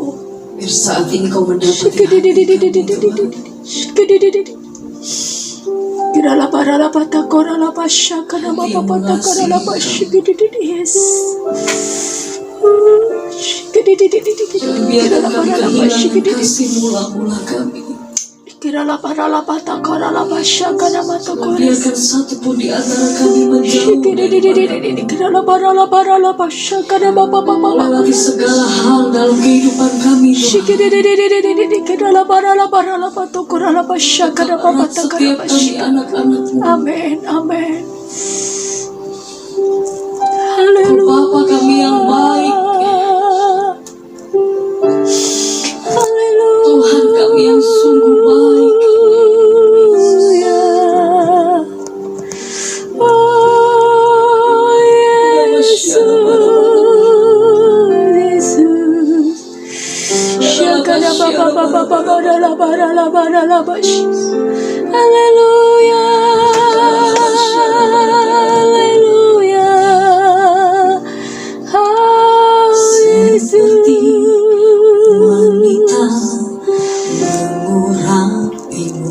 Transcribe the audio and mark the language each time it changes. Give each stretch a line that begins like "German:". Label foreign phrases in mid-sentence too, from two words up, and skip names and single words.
Indonesian: Biar saat ini kau mendapat Kirala parala pata korala pasha kana bapa pata korala pasha yes. biarkan kami kehilangan kasih mula-mula kami. Kirala parala pata korala pasha kana mata koras. Biarkan satu pun di antara kami menjauh. Kirala parala pasha kana bapa bapa Melewati segala hal dalam kehidupan kami, Tuhan. Kirala parala pata korala pasha kana bapa pata Setiap kami anak-anak-Mu. Amin, amin. Haleluya. Bapa kami yang baik, Haleluya. Tuhan kami yang sungguh baik. Oh, Yesus. Syakana baba baba baba rala barala barala bash. Haleluya. Haleluya. Oh, Seperti Yesus. wanita mengurapimu,